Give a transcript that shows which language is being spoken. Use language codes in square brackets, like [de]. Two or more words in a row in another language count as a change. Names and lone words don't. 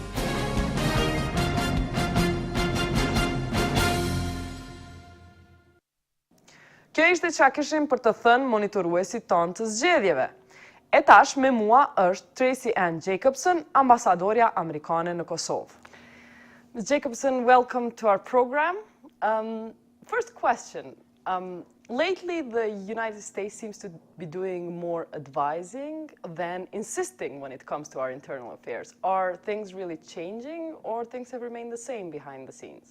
[sq] Kjo ishte çka kishim për të thënë monitoruesit tonë të zgjedhjeve. E tash me mua është Tracy Ann Jacobson, ambasadorja amerikane në Kosovë. [en] Ms. Jacobson, welcome to our program. First question. Lately, the United States seems to be doing more advising than insisting when it comes to our internal affairs. Are things really changing, or things have remained the same behind the scenes?